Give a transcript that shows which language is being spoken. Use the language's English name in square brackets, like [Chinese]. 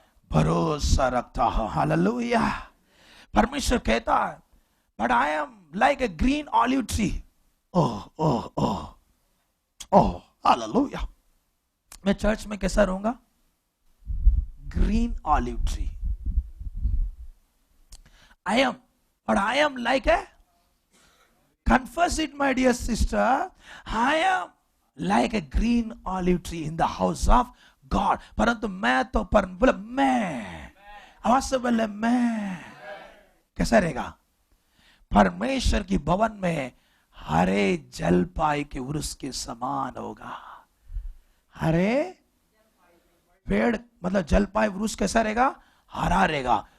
[Hindi] भरोसा रखता हूं। हालेलुया। परमेश्वर कहता है [English] But I am like a green olive tree. Oh oh oh oh, हालेलुया। [Hindi] मैं चर्च में कैसा रहूंगा? [English] Green olive tree. I am like a, confess it my dear sister, I am like a green olive tree in the house of God। [Hindi] परंतु मैं तो बोले मैं, आवाज से बोले मैं, कैसा रहेगा? परमेश्वर की भवन में हरे जलपाई के वृक्ष के समान होगा। हरे पेड़ मतलब जलपाई वृक्ष कैसा रहेगा? हरा रहेगा।